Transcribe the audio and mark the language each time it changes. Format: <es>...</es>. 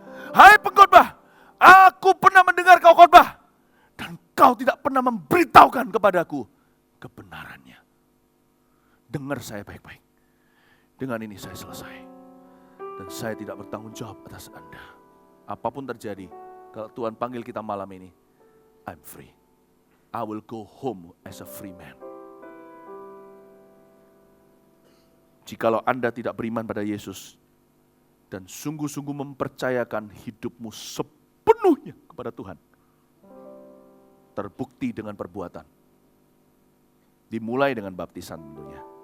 <id>Hai pengkhotbah, aku pernah mendengar kau khotbah dan kau tidak pernah memberitahukan kepadaku kebenarannya. Dengar saya baik-baik. Dengan ini saya selesai. Dan saya tidak bertanggung jawab atas Anda. Apapun terjadi, kalau Tuhan panggil kita malam ini,</id> <en>I'm free. I will go home as a free man.</en> <id>Jikalau Anda tidak beriman pada Yesus dan sungguh-sungguh mempercayakan hidupmu sepenuhnya kepada Tuhan, terbukti dengan perbuatan. Dimulai dengan baptisan tentunya.</id>